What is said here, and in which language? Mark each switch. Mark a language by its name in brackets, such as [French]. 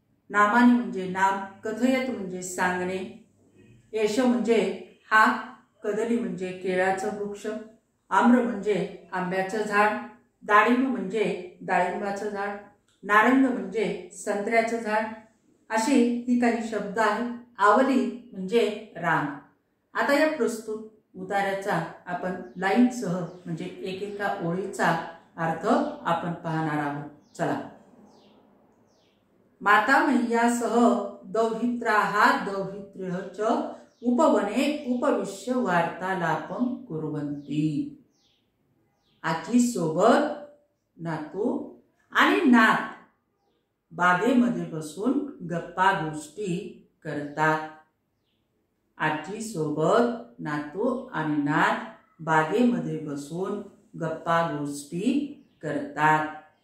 [Marathi] नामानी म्हणजे नाम, कथयत म्हणजे सांगणे, एष म्हणजे हा, कदली म्हणजे केळाचं वृक्ष, आम्र म्हणजे आंब्याचं झाड, दाडिम म्हणजे डाळिंबाचं झाड, नारंग म्हणजे संत्र्याचं झाड. असे ही काही शब्द आहेत. आवली म्हणजे रांग. आता या प्रस्तुत उतार्याचा आपण लाईनसह म्हणजे एकेका ओळीचा अर्थ आपण पाहणार आहोत. चला. [Sanskrit] माता मह्यासह दौहित्राः दौहित्र्यः च उपवने उपविश्य वार्तालापं कुर्वन्ति. [Marathi] आजी सोबत नातू आणि नात बागेमध्ये बसून गप्पा गोष्टी करतात. आजी सोबत नातू आणि नात बागेमध्ये बसून गप्पा गोष्टी करतात.